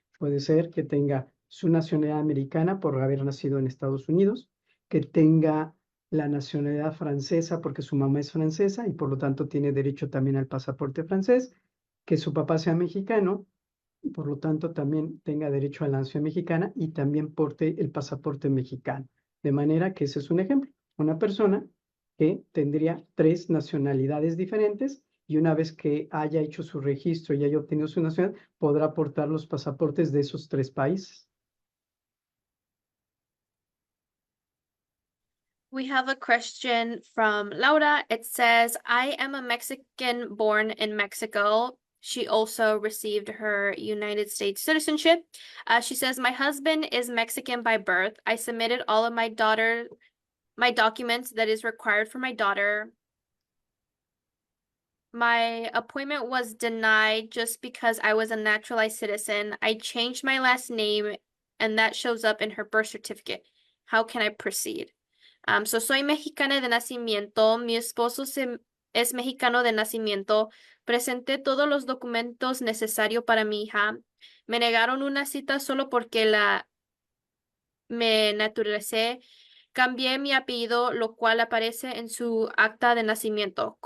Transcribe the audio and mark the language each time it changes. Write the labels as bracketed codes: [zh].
[es] Puede ser que tenga su nacionalidad americana por haber nacido en Estados Unidos, que tenga la nacionalidad francesa porque su mamá es francesa y por lo tanto tiene derecho también al pasaporte francés, que su papá sea mexicano y por lo tanto también tenga derecho a la nación mexicana y también porte el pasaporte mexicano. De manera que ese es un ejemplo, una persona que tendría 3 nacionalidades diferentes y una vez que haya hecho su registro y haya obtenido su nacionalidad, podrá portar los pasaportes de esos 3 países. [en] We have a question from Laura. It says, I am a Mexican born in Mexico. She also received her United States citizenship. She says, my husband is Mexican by birth. I submitted all of my documents that is required for my daughter. My appointment was denied just because I was a naturalized citizen. I changed my last name and that shows up in her birth certificate. How can I proceed? [es] So soy mexicana de nacimiento, mi esposo es mexicano de nacimiento, presenté todos los documentos necesarios para mi hija, me negaron una cita solo porque me naturalicé, cambié mi apellido, lo cual aparece en su acta de nacimiento.